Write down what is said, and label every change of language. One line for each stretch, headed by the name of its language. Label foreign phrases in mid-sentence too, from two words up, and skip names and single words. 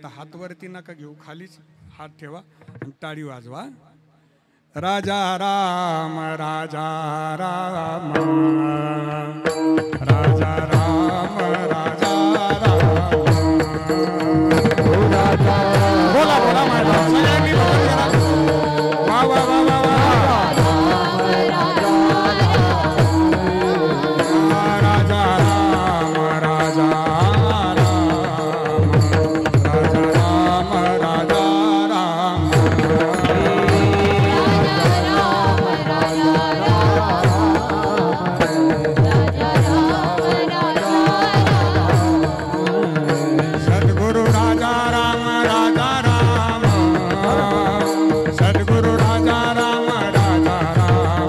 Marathi: आता हात वरती नका घेऊ, खालीच हात ठेवा आणि टाळी वाजवा. राजा राम राजा राम राजा राम राजा राम बोला बोला माझा सगळ्यांनी बोला जरा. वा वा वा वा वा. राजा राम राजा राम राजा राम राजा राम सद्गुरु राजा राम राजा राम सद्गुरु राजा राम राजा राम